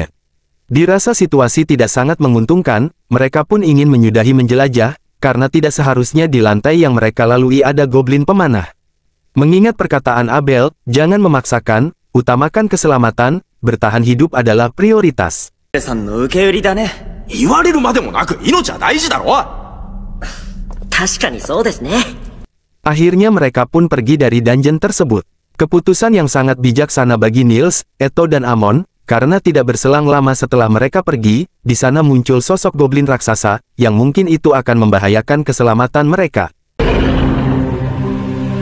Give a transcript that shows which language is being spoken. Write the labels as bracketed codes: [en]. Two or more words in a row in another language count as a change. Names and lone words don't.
[id] Dirasa situasi tidak sangat menguntungkan, mereka pun ingin menyudahi menjelajah, karena tidak seharusnya di lantai yang mereka lalui ada goblin pemanah. Mengingat perkataan Abel, jangan memaksakan, utamakan keselamatan, bertahan hidup adalah prioritas. [ja] 言われるまでもなく命は大事だろ。確かにそうですね。 [id] Akhirnya mereka pun pergi dari dungeon tersebut. Keputusan yang sangat bijaksana bagi Nils, Eto dan Amon, karena tidak berselang lama setelah mereka pergi, di sana muncul sosok goblin raksasa, yang mungkin itu akan membahayakan keselamatan mereka.